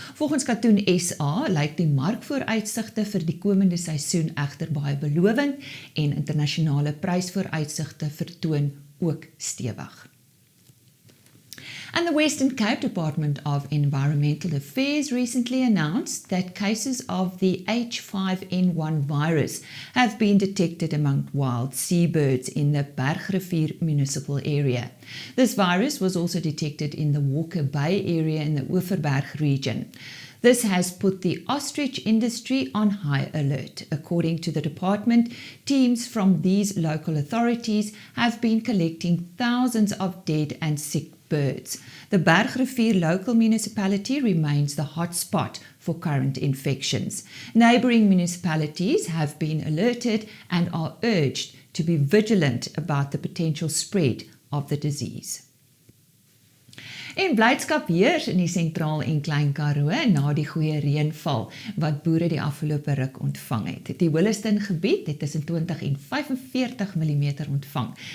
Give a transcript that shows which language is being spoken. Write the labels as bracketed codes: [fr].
[af] Volgens Katoen SA lyk die markvooruitsigte vir die komende seisoen egter baie belovend en internasionale prysvooruitsigte vertoon ook stewig. [en] And the Western Cape Department of Environmental Affairs recently announced that cases of the H5N1 virus have been detected among wild seabirds in the Bergrivier municipal area. This virus was also detected in the Walker Bay area in the Overberg region. This has put the ostrich industry on high alert. According to the department, teams from these local authorities have been collecting thousands of dead and sick birds. The Bergrivier local municipality remains the hotspot for current infections. Neighbouring municipalities have been alerted and are urged to be vigilant about the potential spread of the disease. [af] En blydskap heers in die sentraal en klein Karoo na die goeie reënval wat boere die afgelope ruk ontvang het. Die Williston gebied het tussen 20 en 45 mm ontvang.